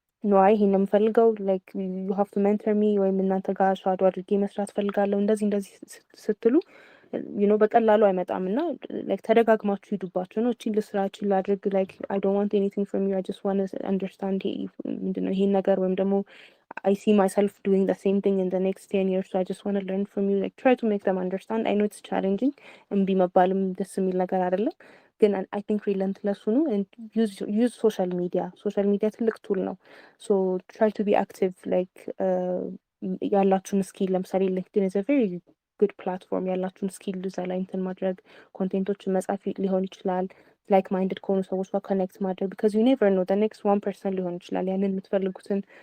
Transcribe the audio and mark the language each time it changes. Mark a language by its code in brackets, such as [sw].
[am] ነዋይ ይሄን ነው የምፈልገው ላይክ ዩ ሃቭ ቱ ሜንተር ሚ ወይም እናንተ ጋር ሻዶ አድርጌ መስራት ፈልጋለሁ እንደዚህ ስትሉ በቀላሉ አይመጣም እና ላይክ ተደጋግማችሁ ሂዱባችሁ ነው። እቺን ልስራ እቺን ላድርግ ላይክ አይ ዶንት ዋንት ኤኒቲንግ ፍሮም ዩ አይ ጀስት ዋንት ቱ አንደርስታንድ ምንድነው ይሄን ነገር ወይም ደግሞ [en] I see myself doing the same thing in the next 10 years, so I just want to learn from you. Like try to make them understand. I know it's challenging [am] እምቢ መባልም ደስ የሚል ነገር አይደለም፣ ግን [en] I think relentless ሁኑ and use social media. [am] Social media ትልቅ ቱል ነው። [en] So try to be active [am] like ያላችሁን ስኪል ለምሳሌ LinkedIn [en] is a very good platform። [am] ያላችሁን ስኪል እዛ ላይ እንትን ማድረግ ኮንቴንቶችን መጻፍ ሊሆን ይችላል። like minded ከሆኑ ሰዎች ጋር ኮኔክት ማድረግ [en] because you never know the next 1% [am] ሊሆን ይችላል ያንን የምትፈልጉትን